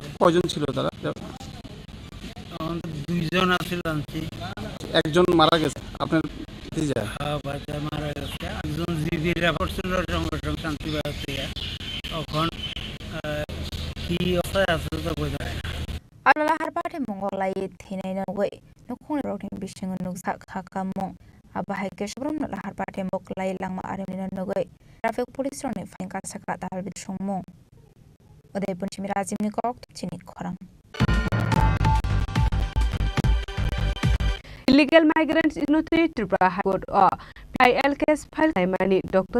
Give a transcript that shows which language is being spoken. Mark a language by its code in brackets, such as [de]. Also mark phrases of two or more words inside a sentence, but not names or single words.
[bn] কয়জন ছিল তারা তখন তো 2 জন আসছিল আনছি একজন মারা গেছে আপনার যা বাচ্চা মারা গেছে একজন জিবি রেফার ছিল সঙ্গে সঙ্গে শান্তিবাগ থেকে তখন কি অবস্থায় আছে তো বোঝা যায় না [trp] alala harbate mongolai thinai na goi nukhung roting bising nuksa khakamong abahai ke shbrum na harbate moklai langma arem na nogoi [en] traffic police [trp] rone fain ka saka dal bit songmong odai punchimi rajim ni kok chini khorang [en] illegal migrants [trp] inoti Tripura High Court [en] PIL case file [trp] mani Dr.